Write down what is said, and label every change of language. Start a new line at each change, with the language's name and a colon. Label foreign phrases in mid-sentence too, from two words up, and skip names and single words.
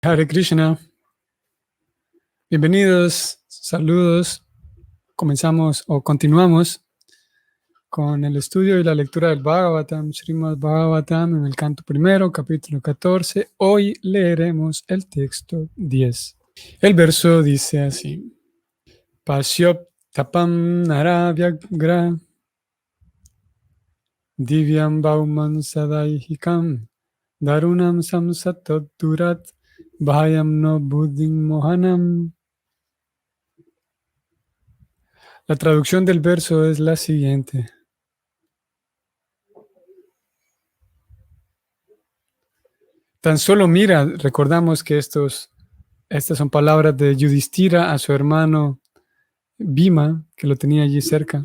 Sanskrit: Hare Krishna,
Spanish: bienvenidos, saludos. Comenzamos o continuamos con el estudio y la lectura del Bhagavatam, Srimad Bhagavatam, en el canto primero, capítulo 14. Hoy leeremos el texto 10. El verso dice así:
Sanskrit: Pasyop tapam naravyagra divyam bauman sadaihikam darunam samsatoddurat bhayam no buddhim mohanam.
Spanish: La traducción del verso es la siguiente. Tan solo mira, recordamos que estas son palabras de Yudhishthira a su hermano Bhima, que lo tenía allí cerca.